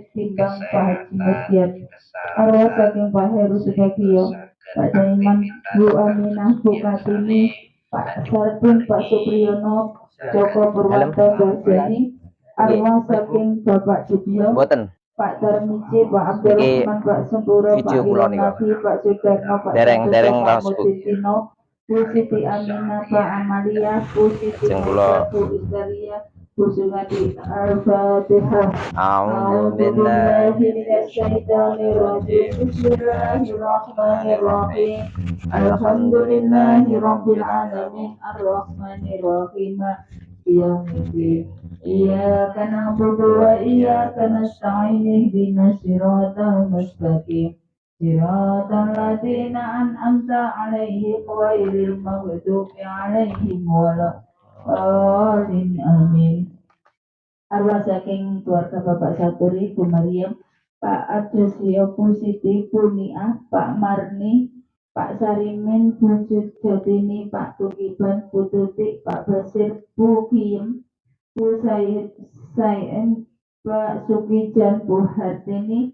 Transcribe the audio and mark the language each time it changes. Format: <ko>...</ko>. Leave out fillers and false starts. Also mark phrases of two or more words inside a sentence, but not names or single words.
<jv>Timbang, Pak Haji Mujiat, arwah saking Pak Heru Subagio, Pak Daiman, Bu Aminah, Bu Kartini, Pak Sarpun, Pak Supriyono, Joko Purwanto, Darjani, arwah saking Bapak Jubio, Pak Tarmici, Pak Abdul Rahman, Pak Sempuro, Pak Wiranati, Pak Sudarno, Pak Santoso, Pak Muditino, Bu Siti Aminah, Pak Amalia, Bu Siti Maria, Bu Istaria, Bu Sugati,</jv> <ar>Al-Fatihah. أعوذ بالله من الشيطان الرجيم. بسم الله الرحمن الرحيم. الحمد لله رب العالمين. الرحمن الرحيم. يوم الدين. إياك نعبد وإياك نستعين. اهدنا الصراط المستقيم. صراط الذين أنعمت عليهم غير المغضوب عليهم ولا الضالين. Amin.</ar> <jv>Arwah saking keluarga Bapak Saturi, Bu Mariam, Pak Adesio, Bu Siti, Bu Niah, Pak Marni, Pak Sarimin, Bu Jatini, Pak Tukiban, Bu Tutik, Pak Basir, Bu Kiem, Bu Said, Pak Sukijan, Bu Hartini.</jv>